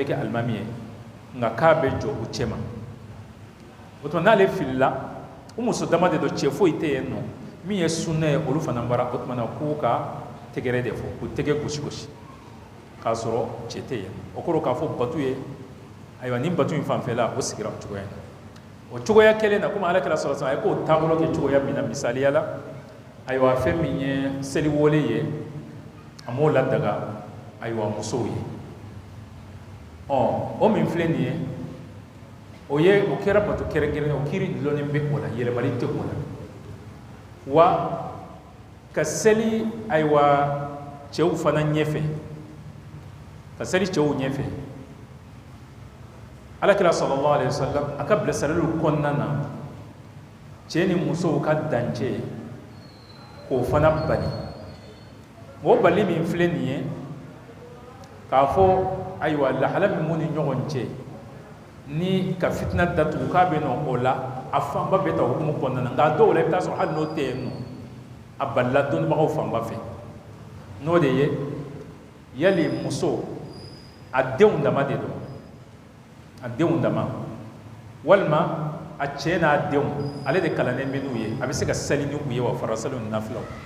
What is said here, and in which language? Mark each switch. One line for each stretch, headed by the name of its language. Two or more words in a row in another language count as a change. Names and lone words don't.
Bambara: kɛ alimami ye nka k'a bɛ jɔ u cɛ ma o tuma n'ale filila o muso dama de don cɛ foyi tɛ yen nɔ min ye sunna ye olu fana bara o tuma na k'u ka tɛgɛrɛ de fɔ k'u tɛgɛ gosi gosi k'a sɔrɔ cɛ tɛ yen o kɔrɔ k'a fɔ batu ye ayiwa nin batu in fanfɛla o sigira o cogoya in na o cogoya kelen na komi alakira
Arabic: صلى الله عليه وسلم
Bambara: a ye k'o taabolo kɛ cogoya min na misaliya la ayiwa fɛn min ye seliwole ye a m'o ladaga ayiwa musow ye o min filɛ nin ye o kɛra bato kɛrɛnkɛrɛnnen o kiiri dulɔnnen bɛ o la yɛlɛmali tɛ o la wa ka seli ayiwa cɛw fana ɲɛfɛ ka seli cɛw ɲɛfɛ alakira
Arabic: صلى الله عليه وسلم
Bambara: a ka bilasiraliw kɔnɔna na cɛ ni musow ka dancɛ k'o fana bali o bali min filɛ nin ye k'a fɔ ayiwa lahala min b'u ni ɲɔgɔn cɛ ni ka fitina datugu k'a bɛ nɔ o la a fanba bɛ ta hukumu kɔnɔna na nka a dɔw la i bɛ taa sɔrɔ hali n'o tɛ yen nɔ a balila dɔnnibagaw fanba fɛ n'o de ye yali muso a denw dama de don a denw dama walima a cɛ n'a denw ale de kalannen bɛ n'u ye a bɛ se ka seli ni u ye wa fara seli ni nafilaw